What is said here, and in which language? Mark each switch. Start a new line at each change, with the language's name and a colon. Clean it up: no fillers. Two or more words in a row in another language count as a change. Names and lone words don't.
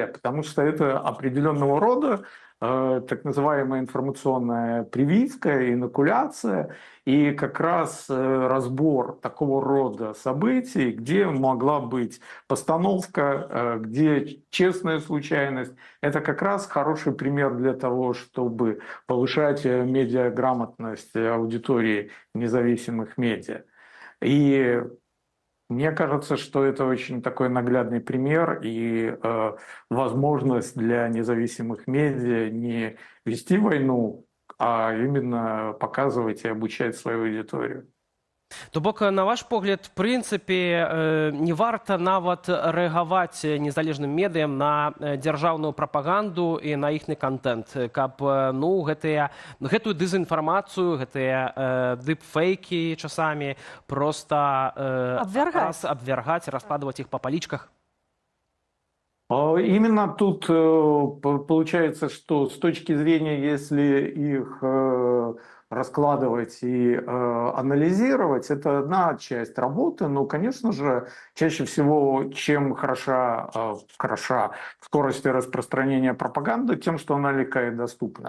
Russian: Потому что это определенного рода так называемая информационная прививка, инокуляция, и как раз разбор такого рода событий, где могла быть постановка, где честная случайность, это как раз хороший пример для того, чтобы повышать медиаграмотность аудитории независимых медиа. И Мне кажется, что это очень такой наглядный пример и возможность для независимых медиа не вести войну, а именно показывать и обучать свою аудиторию.
Belarusian: То бок, на ваш погляд, в прынцыпе, не варта нават рэагаваць незалежным медыям на дзяржаўную прапаганду і на іхны контент, каб ну, гэтую дэзінфармацыю, гэтыя дыпфейкі часамі проста абвяргаць, раскладваць іх па палічках.
Russian: Именно тут получается, что с точки зрения, если их раскладывать и анализировать, это одна часть работы, но, конечно же, чаще всего, чем хороша скорость распространения пропаганды, тем, что она легкая и доступна.